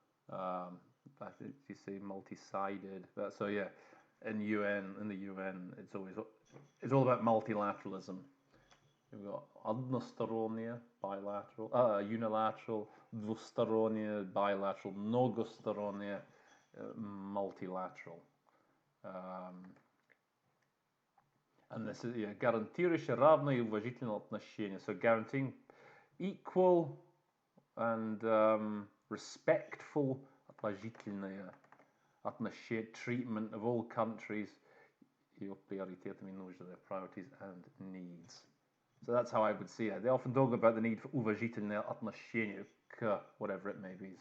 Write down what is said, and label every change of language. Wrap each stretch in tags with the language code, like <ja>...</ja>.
<en>You say multi-sided. So yeah, in the UN, it's all about multilateralism. We've got</en> <ru>одностороннее,</ru> <en>bilateral, unilateral,</en> <ru>двустороннее,</ru> <en>bilateral,</en> <ru>многостороннее,</ru> <en>multilateral. And this is</en> <ru>гарантирующее равное и уважительное отношение.</ru> <en>So guaranteeing equal and respectful</en> <ru>отношение,</ru> <en>treatment of all countries,</en> <ru>ее приоритетами, нужды,</ru> <en>their priorities and needs. So that's how I would see it. They often talk about the need for</en> <ru>уважительное отношение,</ru> <en>whatever it may be.</en>